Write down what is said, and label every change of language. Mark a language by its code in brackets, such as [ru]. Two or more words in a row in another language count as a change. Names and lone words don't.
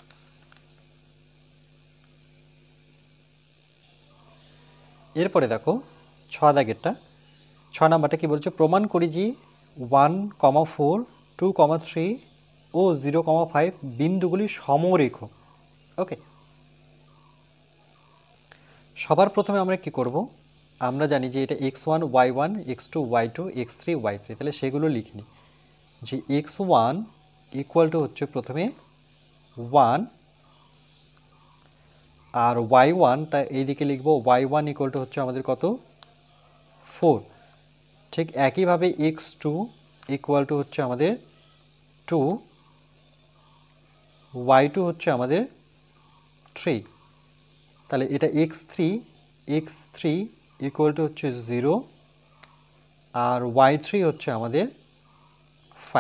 [bn] এরপরে দেখো 6 দাগেরটা। 6 নাম্বারটা কি বলছে? প্রমাণ করি যে 1, 4, 2, 3 ও 0, 5 বিন্দুগুলি সমরেখ। ওকে, সবার প্রথমে আমরা কি করব? আমরা জানি যে এটা x1 y1 x2 y2 x3 y3, তাহলে সেগুলো লিখে নিই। যে x1 [en] equal to [bn] হচ্ছে প্রথমে 1, আর y1টা এইদিকে লিখব, y1 [en] equal to [bn] হচ্ছে আমাদের কত? 4। ঠিক একইভাবে x2 [en] equal to [bn] হচ্ছে আমাদের 2, y2 হচ্ছে আমাদের 3, তাহলে এটা x3 [en] equal to [bn] হচ্ছে 0, আর y3 হচ্ছে আমাদের 5।